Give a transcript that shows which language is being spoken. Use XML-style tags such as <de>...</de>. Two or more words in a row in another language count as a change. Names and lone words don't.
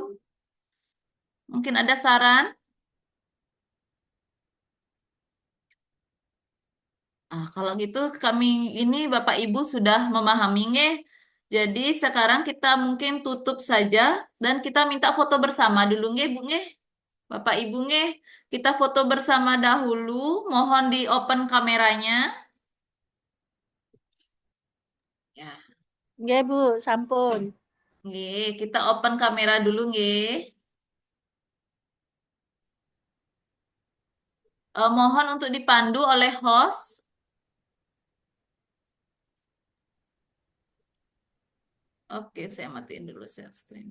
<id>Mungkin ada saran? Kalau gitu kami ini Bapak Ibu sudah memahami nggih. Jadi sekarang kita mungkin tutup saja dan kita minta foto bersama dulu nggih Bu nggih. Bapak Ibu nggih, kita foto bersama dahulu. Mohon di open kameranya. Ya. Nggih, Bu, sampun. Nggih, kita open kamera dulu nggih. Mohon untuk dipandu oleh host. Oke, saya matiin dulu</id> <en>share screen.</en>